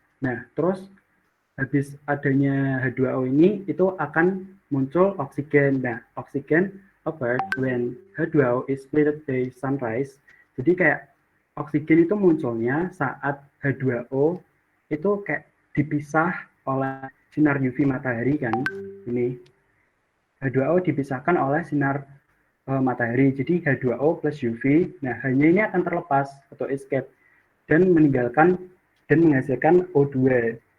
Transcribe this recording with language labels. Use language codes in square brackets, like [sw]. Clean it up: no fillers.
[id] Nah, terus habis adanya H2O ini itu akan muncul oksigen. [en] Nah, oksigen occurred when H2O is split by sunrise. [id] Jadi kayak oksigen itu munculnya saat H2O itu kayak dipisah oleh sinar UV matahari kan. Ini H2O dipisahkan oleh sinar matahari. Jadi H2O plus UV, nah hanya ini akan terlepas atau escape dan menghasilkan O2.